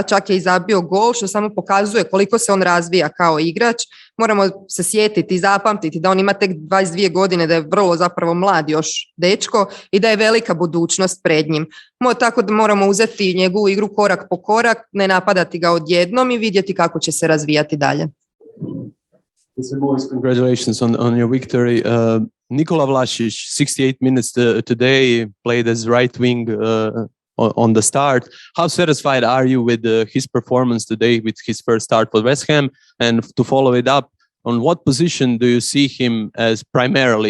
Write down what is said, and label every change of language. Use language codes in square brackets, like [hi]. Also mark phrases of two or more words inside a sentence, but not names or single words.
[hr] Čak je i zabio gol, što samo pokazuje koliko se on razvija kao igrač. Moramo se sjetiti i zapamtiti da on ima tek 22 godine, da je vrlo zapravo mlad još dečko i da je velika budućnost pred njim. Tako da moramo uzeti njegovu igru korak po korak, ne napadati ga odjednom i vidjeti kako će se razvijati dalje. [en] Listen, boys, congratulations on your victory. Nikola Vlasic, 68 minutes today, played as right wing on the start. How satisfied are you with his performance today, with his first start for West Ham? And to follow it up, on what position do you see him as primarily?